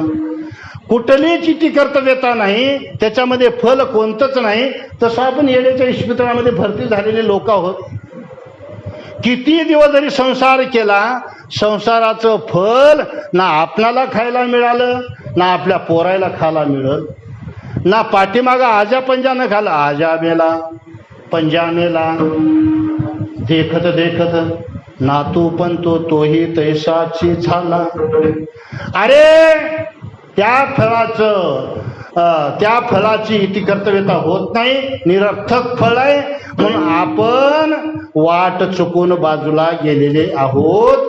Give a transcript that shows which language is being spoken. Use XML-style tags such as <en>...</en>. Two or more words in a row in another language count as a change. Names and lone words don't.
<mr>कुठली चिठी कर्तव्यता नाही, त्याच्यामध्ये फल कोणतंच नाही. तसं आपण येण्याच्या इस्पितळामध्ये भरती झालेले लोक आहोत. किती दिवस जरी संसार केला, संसाराचं फल ना आपणाला खायला मिळालं, ना आपल्या पोरायला खायला मिळल, ना पाठीमागा आजा पंजानं खाला. आजा मेला, पंजा मेला, देखत देखत नातू पण तोही तैसाची झाला. अरे त्या फळाची इति कर्तव्यता होत नाही, निरर्थक फळ आहे. म्हणून आपण वाट चुकून बाजूला गेलेले आहोत.</mr>